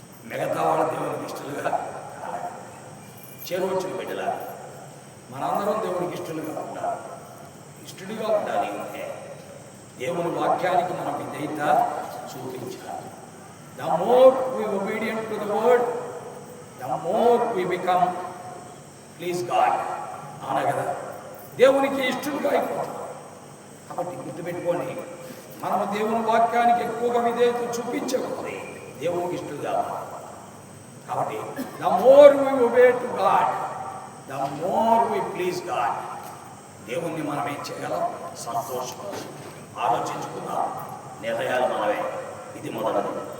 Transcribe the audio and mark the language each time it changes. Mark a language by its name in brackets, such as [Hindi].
[Telugu] మిగతా వాళ్ళ దేవునికి ఇష్టలుగా చేరువచ్చిన బిడ్డలా మనందరం దేవునికి ఇష్టలుగా ఉండాలి. ఇష్టడిగా ఉండాలి అంటే దేవుని వాక్యానికి మనం విధేయత చూపించాలి. [English] The more we obedient to the word, the more we become please God. [Telugu] అవునా కదా? దేవునికి ఇష్టలుగా అయిపోతాం. కాబట్టి గుర్తుపెట్టుకోండి, మనము దేవుని వాక్యానికి ఎక్కువగా విధేయత చూపించకపోతే దేవునికి ఇష్టలుగా. కాబట్టి [English] the more we obey to God, the more we please God. [Telugu] దేవుణ్ణి మనం ఏం చేయగలం? సంతోషం. ఆలోచించుకుందాం. నిర్ణయాలు మనమే. ఇది మొదటిది.